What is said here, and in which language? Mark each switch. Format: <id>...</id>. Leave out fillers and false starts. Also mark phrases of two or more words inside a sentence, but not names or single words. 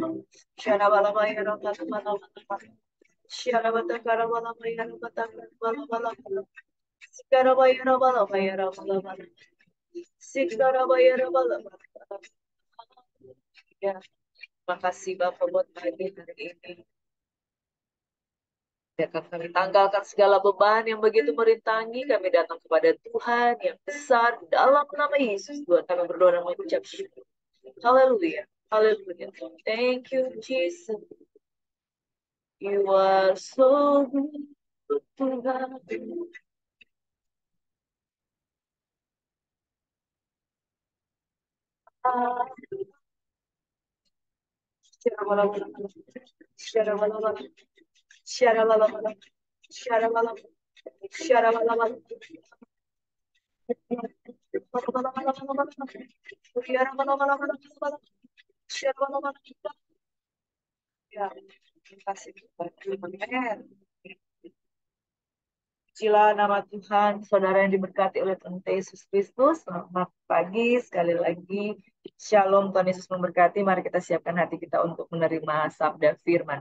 <id>Syarabalabaya. Syarabatakarabalabaya. Sikarabayarabalabaya. Sikarabayarabalabaya. Ya, makasih Bapak buat pagi hari ini. Biarkan kami tanggalkan segala beban yang begitu merintangi. Kami datang kepada Tuhan yang besar. Dalam nama Yesus, Tuhan kami berdoa dan mengucap syukur. Haleluya. Haleluya.</id> <en>Thank you, Jesus. You are so good, Tuhan. Syarabalabala. Syarabalabala. Syarabalabala. Syarabalabala. Syarabalabala.</en> <id>Ya, terima kasih Tuhan. Amen. Pujilah nama Tuhan, saudara yang diberkati oleh Tuhan Yesus Kristus. Selamat pagi, sekali lagi. Shalom, Tuhan Yesus memberkati. Mari kita siapkan hati kita untuk menerima sabda firman.</id>